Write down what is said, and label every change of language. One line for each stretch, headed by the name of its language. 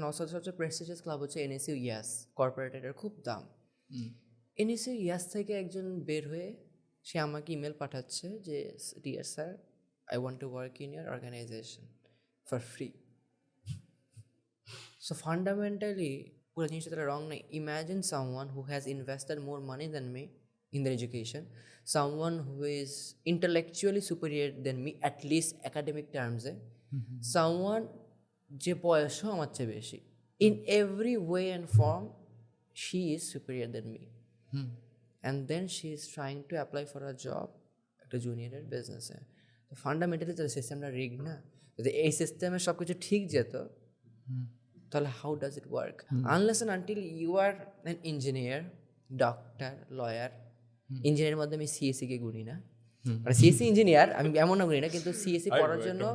Bangla: North south সবচেয়ে prestigious club হচ্ছে NSU ইয়াস, কর্পোরেটের খুব দাম। এনএসইউ ইয়াস থেকে একজন বের হয়ে সে আমাকে ইমেল পাঠাচ্ছে যে
English: Dear sir, I want to work in your organization for free.
Bangla: So fundamentally পুরো জিনিসটা তারা রং নেই।
English: imagine someone who has invested more money than me in their education, someone who is intellectually superior than me, at least academic terms, someone
Bangla: যে বয়সও আমার চেয়ে বেশি,
English: in every way and form she is superior than me, and then she is trying to apply for a job
Bangla: একটা জুনিয়রের বিজনেসে। তো fundamentally তো সিস্টেমটা রিগ না। যদি এই সিস্টেমে সব কিছু ঠিক যেত তাহলে
English: How does it work? Unless and until you are an engineer, doctor, lawyer,
Bangla: ইঞ্জিনিয়ারের মধ্যে আমি সিএসসি কে গুনি না, মানে সিএসসি ইঞ্জিনিয়ার আমি এমন না গুনি না, কিন্তু সিএসসি পড়ার জন্য